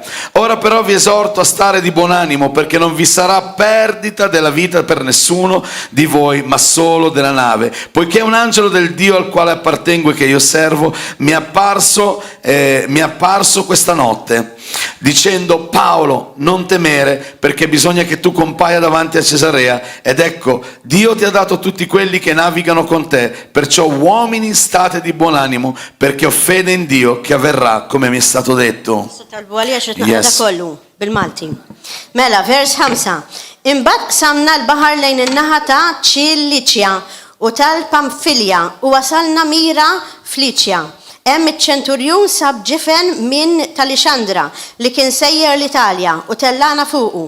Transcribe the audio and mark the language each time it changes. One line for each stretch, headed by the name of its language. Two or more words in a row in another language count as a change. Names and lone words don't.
Italian: Ora però vi esorto a stare di buon animo, perché non vi sarà perdita della vita per nessuno di voi, ma solo della nave, poiché un angelo del Dio al quale appartengo e che io servo mi è apparso questa notte, dicendo: Paolo, non temere, perché bisogna che tu compaia davanti a Cesarea, ed ecco, Dio ti ha dato tutti quelli che navigano con te, perciò uomini, state di buon animo, perché ho fede in Dio che avverrà come mi è stato detto. Yes.
Maltese: Bil-Malti. Mela, vers 5. Imbagħad samna l-baħar lejn in-naħa ta' Ċiliċja u tal-Pamfilja u wasalna Mira f'Liċja. Hemm iċ-ċenturjun sab ġifen minn tal-Ixandra li kien sejjer l-Italja u tellana fuqu.